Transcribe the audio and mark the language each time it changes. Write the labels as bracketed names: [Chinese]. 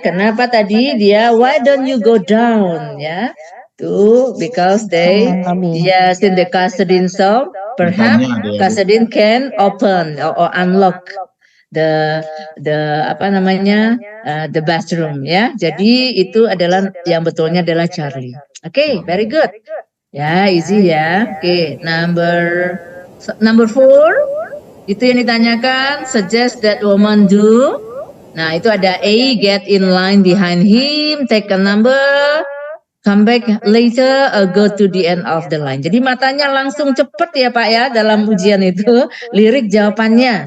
[Indonesian] Kenapa tadi dia [English] why don't you go down ya? Because they yes in the custodian, so perhaps custodian can open or unlock the [Indonesian] apa namanya [English] the bathroom ya. [Indonesian] Jadi itu adalah yang betulnya adalah Charlie. [English] Oke, very good. Ya, easy ya. Oke, number 4 [Indonesian] itu yang ditanyakan, [English] suggest that woman do. Nah, [Indonesian] itu ada [English] A, get in line behind him, take a number, come back later, go to the end of the line. [Indonesian] Jadi matanya langsung cepet ya Pak ya dalam ujian itu, lirik jawabannya.